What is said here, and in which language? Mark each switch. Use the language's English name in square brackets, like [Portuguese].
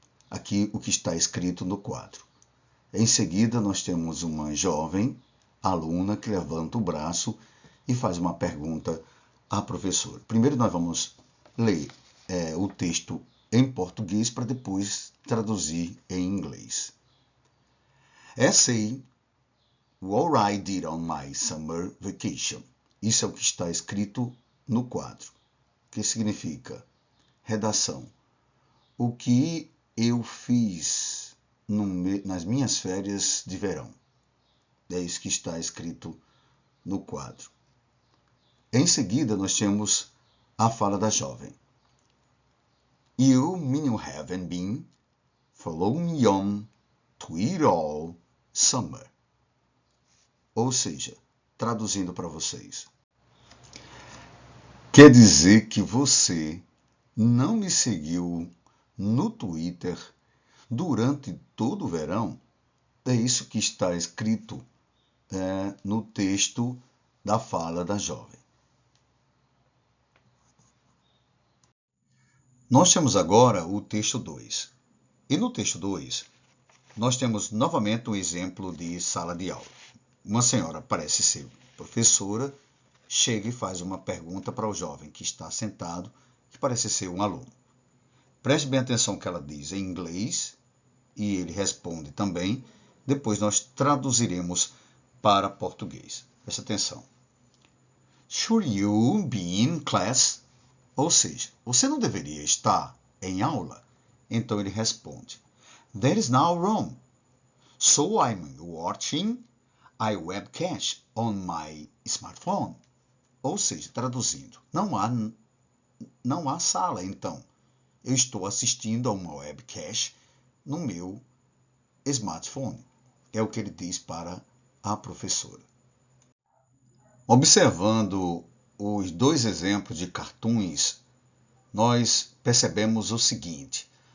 [Portuguese] Aqui o que está escrito no quadro. Em seguida, nós temos uma jovem aluna que levanta o braço e faz uma pergunta à professora. Primeiro nós vamos ler o texto em português para depois traduzir em inglês. [English] Essay, what I did on my summer vacation. [Portuguese] Isso é o que está escrito no quadro, que significa redação. O que eu fiz nas minhas férias de verão. É isso que está escrito no quadro. Em seguida, nós temos a fala da jovem. [English] You mean you haven't been following me on Twitter all summer. [Portuguese] Ou seja, traduzindo para vocês, quer dizer que você não me seguiu no Twitter durante todo o verão? É isso que está escrito no texto da fala da jovem. Nós temos agora o texto 2. E no texto 2, nós temos novamente um exemplo de sala de aula. Uma senhora, parece ser professora, chega e faz uma pergunta para o jovem que está sentado, que parece ser um aluno. Preste bem atenção no que ela diz em inglês, e ele responde também. Depois nós traduziremos para português. Preste atenção. [English] Should you be in class? [Portuguese] Ou seja, você não deveria estar em aula? Então ele responde, [English] there is no room. So I'm watching a webcast on my smartphone. [Portuguese] Ou seja, traduzindo, não há sala, então. Eu estou assistindo a uma webcast no meu smartphone. É o que ele diz para a professora. Observando os dois exemplos de cartoons, nós percebemos o seguinte.